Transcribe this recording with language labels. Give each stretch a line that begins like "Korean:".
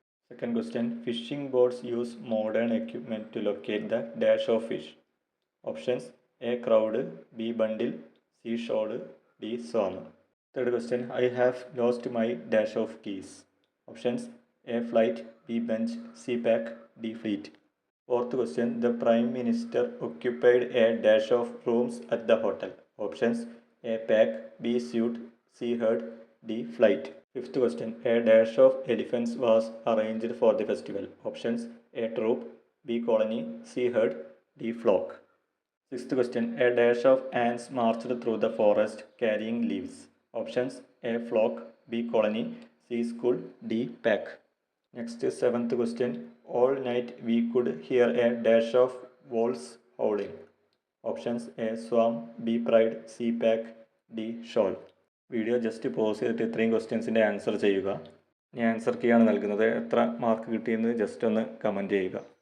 English: Second question, fishing boats use modern equipment to locate the dash of fish. Options A crowd, B bundle, C shoal, D swarm. Third question, I have lost my dash of keys. Options A flight, B bench, C pack, D fleet. Fourth question, the Prime Minister occupied a dash of rooms at the hotel. Options A pack, B suite, C herd, D flight. Fifth question, a dash of elephants was arranged for the festival. Options A troop, B colony, C herd, D flock. Sixth question, a dash of ants marched through the forest carrying leaves. Options A flock, B colony, C school, D pack. Next, seventh question, all night we could hear a dash of wolves howling. Options A swarm, B pride, C pack, D shawl.
Malayalam: Video just pose ചെയ്തിട്ട് ഇത്രയും ക്വസ്റ്റ്യൻസിൻ്റെ answer ചെയ്യുക. ഞാൻ answer കീയാണ് നൽകുന്നത്. എത്ര mark കിട്ടിയെന്ന് just ഒന്ന് comment ചെയ്യുക.